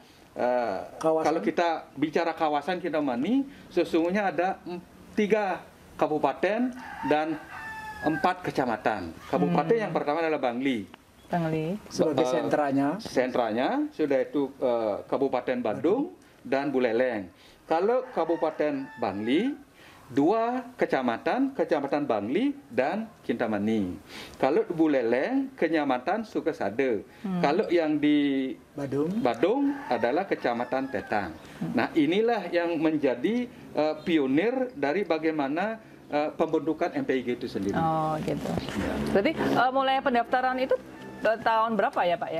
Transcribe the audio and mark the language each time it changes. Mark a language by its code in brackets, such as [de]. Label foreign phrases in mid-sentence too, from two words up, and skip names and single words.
[id] Kalau kita bicara kawasan Kintamani, sesungguhnya ada 3 kabupaten dan 4 kecamatan. Kabupaten yang pertama adalah Bangli. Sebagai sentranya sudah itu Kabupaten Badung dan Buleleng. Kalau Kabupaten Bangli, 2 kecamatan, Kecamatan Bangli dan Kintamani. Kalau Buleleng, Kecamatan Sukasada. Kalau yang di Badung adalah Kecamatan Tetang. Nah, inilah yang menjadi pionir dari bagaimana pembentukan MPIG itu sendiri. Oh, gitu. Ya. Berarti mulai pendaftaran itu tahun berapa ya, Pak ya?